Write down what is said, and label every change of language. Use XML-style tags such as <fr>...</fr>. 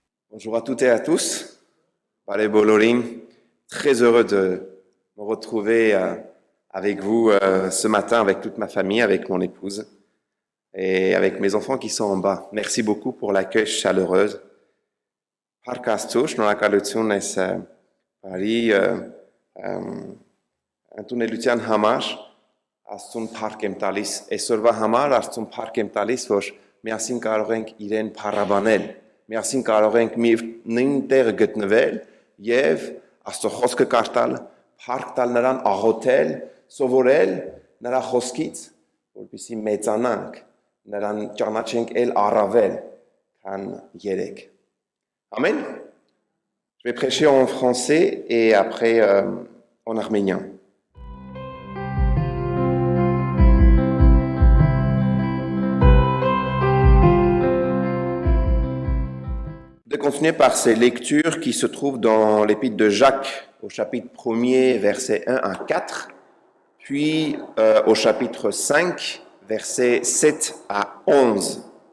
<fr>Bonjour à toutes et à tous. Balé Bolorim, très heureux de me retrouver avec vous ce matin, avec toute ma famille, avec mon épouse et avec mes enfants qui sont en bas. Merci beaucoup pour l'accueil chaleureux.</fr> <hy>Parkastouch, շնորհակալություն այս բարի ընդունելության համար Աստծուն փառք եմ տալիս այսօրվա համար Աստծուն փառք եմ տալիս որ միասին կարող ենք իրեն փառաբանել միասին կարող ենք մի նույն տեղը գտնվել եւ Աստծո խոսքը կարդալ փառք տալ նրան աղոթել սովորել նրա խոսքից որպեսզի մեծանանք նրան ճանաչենք ել առավել քան երեք Amen.</hy> <fr>Je vais prêcher en français et après en arménien. De continuer par ces lectures qui se trouvent dans l'épître de Jacques au chapitre 1er, versets 1 à 4, puis au chapitre 5, versets 7 à 11.</fr>